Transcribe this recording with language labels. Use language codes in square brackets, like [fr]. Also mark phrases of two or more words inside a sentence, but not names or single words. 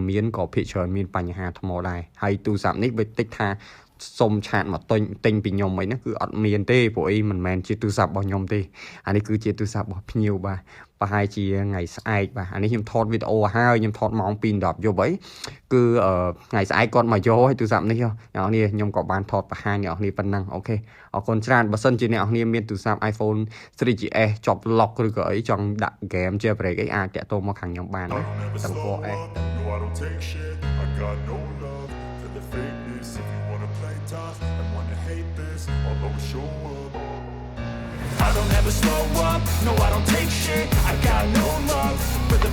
[km] មានក៏ភាគច្រើនមានបញ្ហាថ្មដែរហើយទូរស័ព្ទនេះបើតិចថាសុំឆាតមកទិញពីខ្ញុំអីហ្នឹងគឺអត់មានទេព្រោះអីមិនមែនជាទូរស័ព្ទរបស់ខ្ញុំទេអានេះគឺជាទូរស័ព្ទរបស់ភ្ញៀវបាទប្រហែលជាថ្ងៃស្អែកបាទអានេះខ្ញុំថតវីដេអូហើយខ្ញុំថតម៉ោង 2:10 យប់អីគឺថ្ងៃស្អែកគាត់មកយកឲ្យទូរស័ព្ទនេះអ្នកនរខ្ញុំក៏បានថតបង្ហាញអ្នកនរប៉ុណ្ណឹងអូខេអរគុណច្រើនបើសិនជាអ្នកនរមានទូរស័ព្ទ iPhone 3GS ជាប់ lock ឬក៏អីចង់ដាក់ [en] game jailbreak [km] អីអាចតាក់ទងមកខាងខ្ញុំបានណាទាំងពណ៌ S [en] No, I don't take shit. I got no love for the fakeness. If you wanna play tough and wanna hate this, I'll always show up. I don't ever slow up. No, I don't take shit. I got no love for the